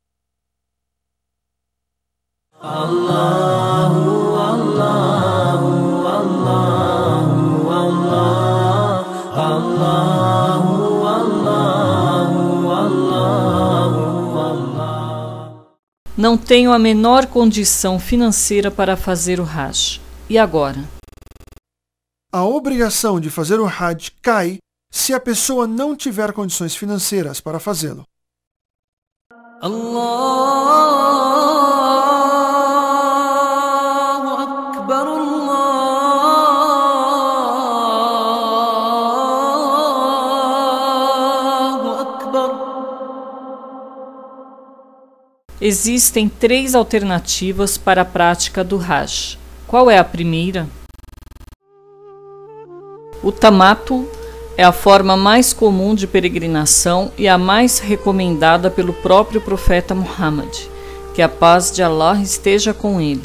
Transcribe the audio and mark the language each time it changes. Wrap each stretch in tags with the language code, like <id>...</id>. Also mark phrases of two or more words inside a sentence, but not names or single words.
<ar>الله، الله، الله، الله، الله، الله، الله.</ar> <pt>Não tenho a menor condição financeira para fazer o Hajj. E agora? A obrigação de fazer o Hajj cai se a pessoa não tiver condições financeiras para fazê-lo.</pt> <ar>الله أكبر الله أكبر.</ar> <pt>Existem 3 alternativas para a prática do Hajj. Qual é a primeira? O tamattu é a forma mais comum de peregrinação e a mais recomendada pelo próprio profeta Muhammad, que a paz de Allah esteja com ele.</pt>